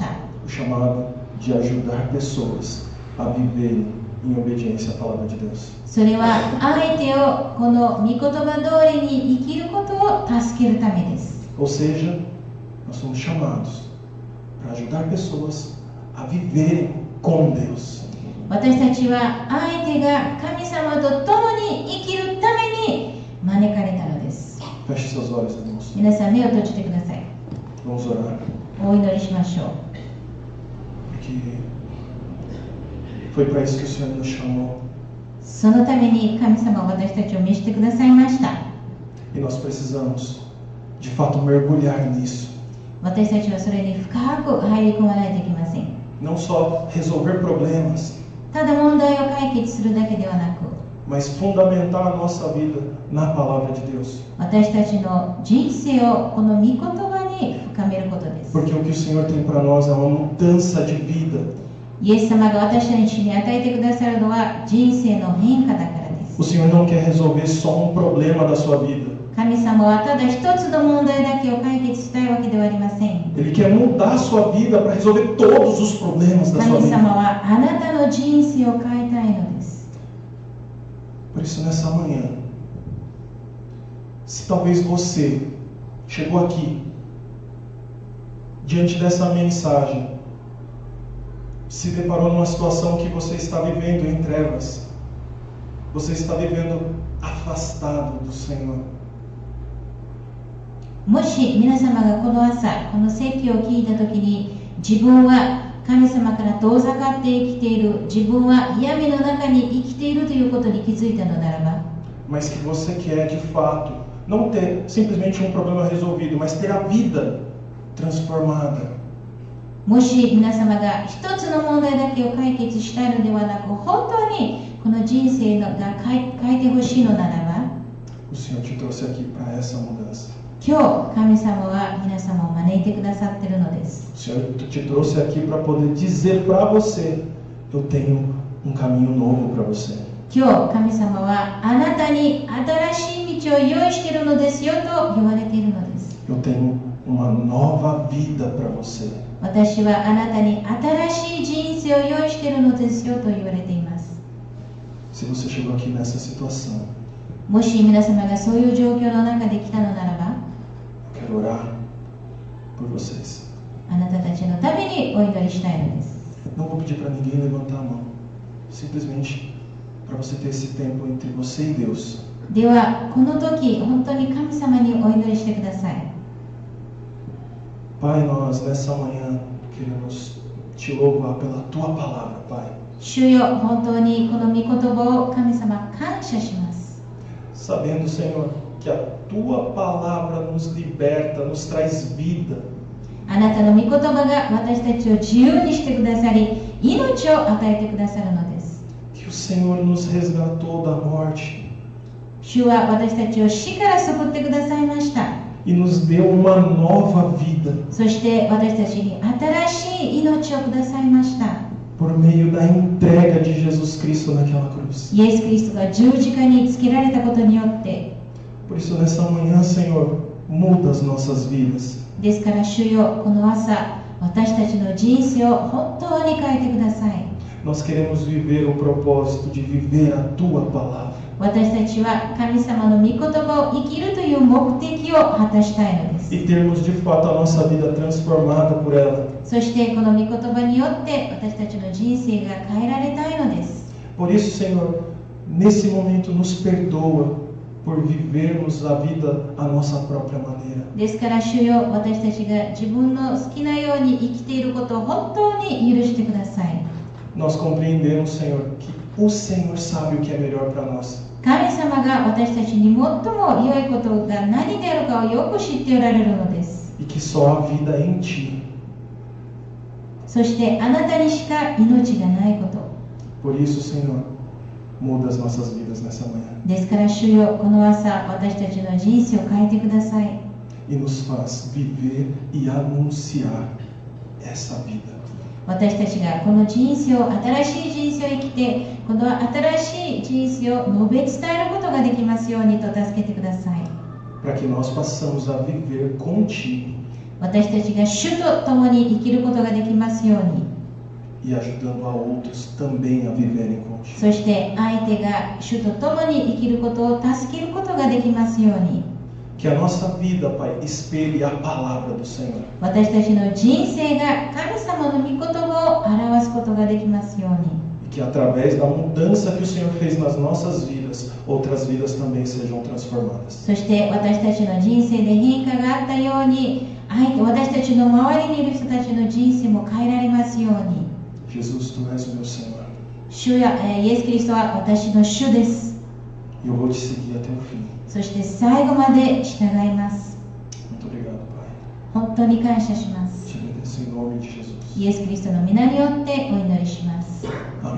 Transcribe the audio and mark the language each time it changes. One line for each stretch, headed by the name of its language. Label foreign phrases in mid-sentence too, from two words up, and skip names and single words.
Portuguese: o chamado de ajudar pessoas a viverem em obediência à palavra de Deus.
Japanese: それは相手をこの御言葉通りに生きることを助けるためです。
Portuguese: Ou seja, nós somos chamados para ajudar pessoas a viverem com Deus.
Japanese: 私たちは相手が神様と共に生きるために招かれたのです。
Portuguese: Feche seus olhos, irmãos.
Japanese: 皆さん目を閉じてください。
Portuguese: Vamos orar.
Japanese: お祈りしましょう。
Portuguese: Porque foi para isso que o Senhor nos chamou.
Japanese: そのために神様は私たちを召してくださいました。
Portuguese: E nós precisamos, de fato, mergulhar nisso.
Japanese: 私たちはそれに深く入り込まないといけません。
Portuguese: Não só resolver problemas,
Japanese: ただ問題を解決するだけではなく、
Portuguese: mas fundamentar a nossa vida na palavra de Deus.
Japanese: 私たちの人生をこの御言葉に深めることです。
Portuguese: Porque o que o Senhor tem para nós é uma mudança de vida.
Japanese: イエス様が私たちに与えてくださるのは人生の変化だからです。
Portuguese: O Senhor não quer resolver só um problema da sua vida.
Japanese: 神様はただ一つの問題だけを解決したいわけではありません。
Portuguese: Ele quer mudar a sua vida para resolver todos os problemas da sua
Japanese: 神
Portuguese: vida.
Japanese: 様はあなたの人生を変えたいのです。
Portuguese: Por isso, nessa manhã, se talvez você chegou aqui, diante dessa mensagem, se deparou numa situação que você está vivendo em trevas, você está vivendo afastado do Senhor.
Japanese: もし皆様がこの朝、この説教を聞いたときに、自分は神様から遠ざかって生きている、自分は闇の中に生きているということに気づいたのならば、
Portuguese: Mas que você quer, de fato, não ter simplesmente um problema resolvido, mas ter a vida transformada.
Japanese: もし皆様が一つの問題だけを解決したいのではなく、本当にこの人生が変えてほしいのならば、
Portuguese: O Senhor te trouxe aqui para essa mudança.
Japanese: 今日神様は皆様を招いてくださっているのです。
Portuguese: O Senhor te trouxe aqui para poder dizer para você: eu tenho um caminho novo para você.
Japanese: 今日神様はあなたに新しい道を用意しているのですよと言われているのです。
Portuguese: Eu tenho uma nova vida para você.
Japanese: 私はあなたに新しい人生を用意しているのですよと言われています。
Portuguese: Se você chegou aqui nessa situação,
Japanese: もし皆様がそういう状況の中で来たのならば、
Portuguese: eu quero orar por vocês.
Japanese: あなたたちのためにお祈りしたいのです。
Portuguese: Não vou pedir para ninguém levantar a mão. Simplesmente para você ter esse tempo entre você e Deus.
Japanese: ではこの時本当に神様にお祈りしてください。
Portuguese: Pai, nós nessa manhã queremos te louvar pela tua palavra, Pai.
Japanese: 主よ、本当にこの御言葉を神様感謝します。
Portuguese: Sabendo, Senhor, que a tua palavra nos liberta, nos traz vida.
Japanese: あなたの御言葉が私たちを自由にしてくださり、命を与えてくださるのです。
Portuguese: Que o Senhor nos resgatou da morte
Japanese: 主は私たちを死から救ってくださいました。
Portuguese: e nos deu uma nova vida
Japanese: そして私たちに新しい命をくださいました。
Portuguese: por meio da entrega de Jesus Cristo naquela cruz.
Japanese: イエス・キリストが十字架につけられたことによって、
Portuguese: Por isso, nessa manhã, Senhor, muda as nossas vidas.
Japanese: ですから主よ、この朝、私たちの人生を本当に変えてください。
Portuguese: Nós queremos viver o propósito de viver a tua palavra.
Japanese: 私たちは神様の御言葉を生きるという目的を果たしたいのです。
Portuguese: E termos de fato a nossa vida transformada por ela.
Japanese: そしてこの御言葉によって私たちの人生が変えられたいのです。
Portuguese: Por isso, Senhor, nesse momento nos perdoa por vivermos a vida à nossa própria maneira.
Japanese: ですから主よ、私たちが自分の好きなように生きていることを本当に許してください。
Portuguese: Nós compreendemos, Senhor, que o Senhor sabe o que é melhor para nós.
Japanese: 神様が私たちに最も良いことが何であるかをよく知っておられるのです。
Portuguese: E que só há vida em Ti.
Japanese: そしてあなたにしか命がないこと。
Portuguese: Por isso, Senhor, muda as nossas vidas nessa manhã.
Japanese: ですから主よ、この朝私たちの人生を変えてください。
Portuguese: E nos faz viver e anunciar essa vida.
Japanese: 私たちがこの人生を、新しい人生を生きて、この新しい人生を述べ伝えることができますようにと助けてください。
Portuguese: Para que nós possamos a viver contigo
Japanese: 私たちが主と共に生きることができますように。
Portuguese: e ajudando a outros também a viverem contigo.
Japanese: そして相手が主と共に生きることを助けることができますように。
Portuguese: Que a nossa vida, Pai, espelhe a palavra do Senhor.
Japanese: 私たちの人生が神様の御言葉を表すことができますように。
Portuguese: E que através da mudança que o Senhor fez nas nossas vidas, outras vidas também sejam transformadas.
Japanese: そして私たちの人生で変化があったように、私たちの周りにいる人たちの人生も変えられますように。
Portuguese: Jesus, Tu és o meu Senhor.
Japanese: 主やイエス・キリストは私の主です。
Portuguese: E eu vou te seguir até o fim.
Japanese: そして最後まで従います。
Portuguese: Muito obrigado, Pai.
Japanese: 本当に感謝します。
Portuguese: Te agradeço em nome de Jesus.
Japanese: イエス・キリストの皆によってお祈りします。